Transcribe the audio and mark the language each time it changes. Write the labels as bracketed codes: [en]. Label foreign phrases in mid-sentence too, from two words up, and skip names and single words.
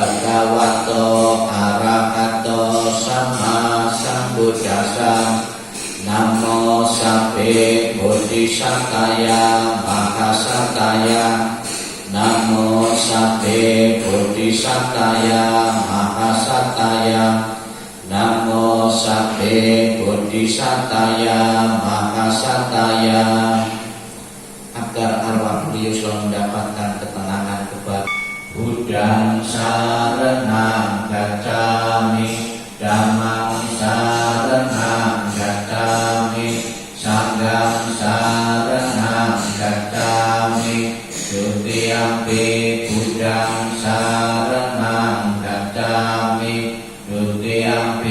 [pi] Bhagavato Arahato Sama Sambuddhassa, Namo Sabbe Bodhisattvaya Mahasattvaya. Namo Sabbe Bodhisattvaya Mahasattvaya. Namo Sabbe Bodhisattvaya Mahasattvaya. [id] Agar arwah beliau selalu mendapatkan ketenangan kebahagiaan. [pi] Buddhang saranang gacchami, dhammang saranang gacchami, sanghang saranang gacchami, dutiyampi buddhang saranang gacchami, dutiyampi